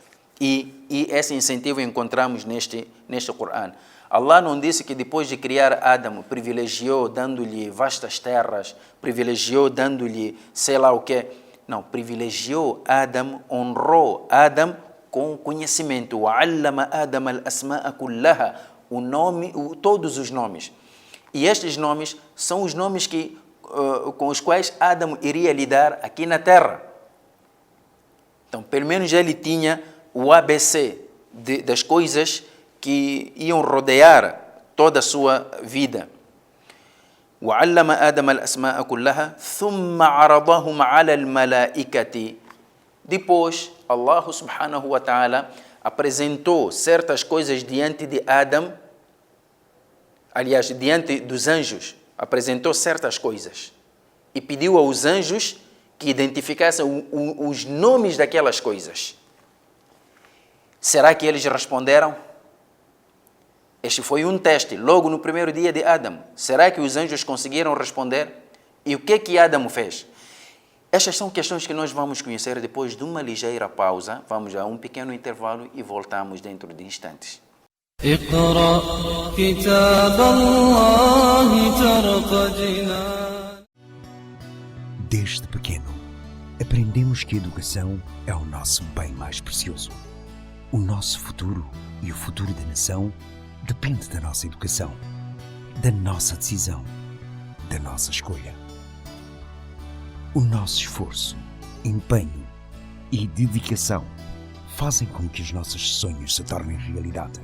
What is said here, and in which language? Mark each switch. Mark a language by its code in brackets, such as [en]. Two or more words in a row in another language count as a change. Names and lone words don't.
[pt] E esse incentivo encontramos neste Corão. Allah não disse que depois de criar Adão, privilegiou dando-lhe vastas terras, privilegiou dando-lhe sei lá o quê. Não, privilegiou Adão, honrou Adão com conhecimento. [ar] وَعَلَّمَ آدَمَ الْأَسْمَاءَ كُلَّهَا, [pt] todos os nomes. E estes nomes são os nomes com os quais Adão iria lidar aqui na Terra. Então, pelo menos ele tinha o ABC das coisas que iam rodear toda a sua vida. [ar] وَعَلَّمَ آدَمَ الْأَسْمَاءَ كُلَّهَا ثُمَّ عَرَضَهُمْ عَلَى الْمَلَائِكَةِ. [pt] Depois, Allah [ar] سبحانه وتعالى [pt] apresentou certas coisas diante de Adão, aliás, diante dos anjos, apresentou certas coisas e pediu aos anjos que identificassem os nomes daquelas coisas. Será que eles responderam? Este foi um teste, logo no primeiro dia de Adão. Será que os anjos conseguiram responder? E o que Adão fez? Estas são questões que nós vamos conhecer depois de uma ligeira pausa. Vamos a um pequeno intervalo e voltamos dentro de instantes. [ar] اقرأ كتاب الله ترق جنان. [pt] Desde pequeno, aprendemos que a educação é o nosso bem mais precioso. O nosso futuro e o futuro da nação depende da nossa educação, da nossa decisão, da nossa escolha. O nosso esforço, empenho e dedicação fazem com que os nossos sonhos se tornem realidade.